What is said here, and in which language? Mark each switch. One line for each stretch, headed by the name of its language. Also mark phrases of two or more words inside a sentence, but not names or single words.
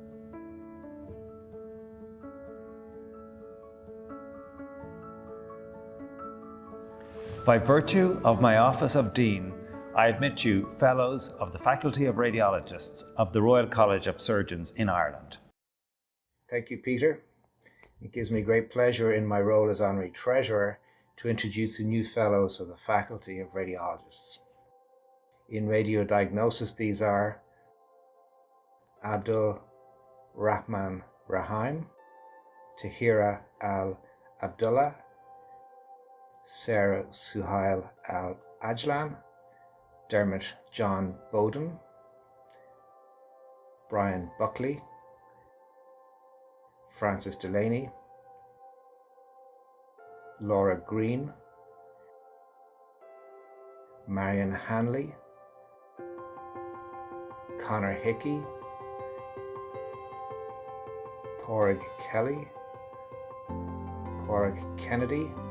English: By virtue of my office of Dean, I admit you Fellows of the Faculty of Radiologists of the Royal College of Surgeons in Ireland. Thank you, Peter. It gives me great pleasure in my role as Honorary Treasurer to introduce the new Fellows of the Faculty of Radiologists. In radiodiagnosis, these are Abdul Rahman Rahim, Tahira Al-Abdullah, Sarah Suhail Al-Ajlan, Dermot John Bowden, Brian Buckley, Francis Delaney, Laura Green, Marion Hanley, Connor Hickey, Porrig Kelly, Porrig Kennedy,